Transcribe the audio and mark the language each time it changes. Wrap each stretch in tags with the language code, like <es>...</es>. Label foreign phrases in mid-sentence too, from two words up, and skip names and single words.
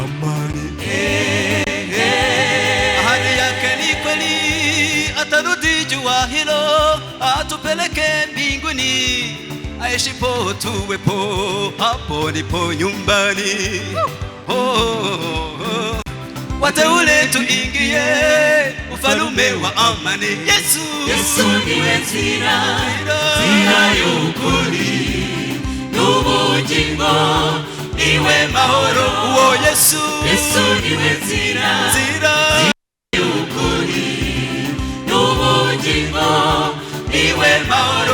<sw>Ahadi yake ni kweli, atarudi jua hilo, atupeleke mbinguni. Aishipo tuwepo, hapo ndipo nyumbani. Wateule tuingie ufalume wa amani. Yesu, Yesu ndiwe nzira, nzira</sw> <rw>y'ukuri n'ubugingo, niwe mahoro. uwo Yesu, Yesu niwe nzira, nzira y'ukuri n'ubugingo, n'ubugingo niwe mahoro.</rw>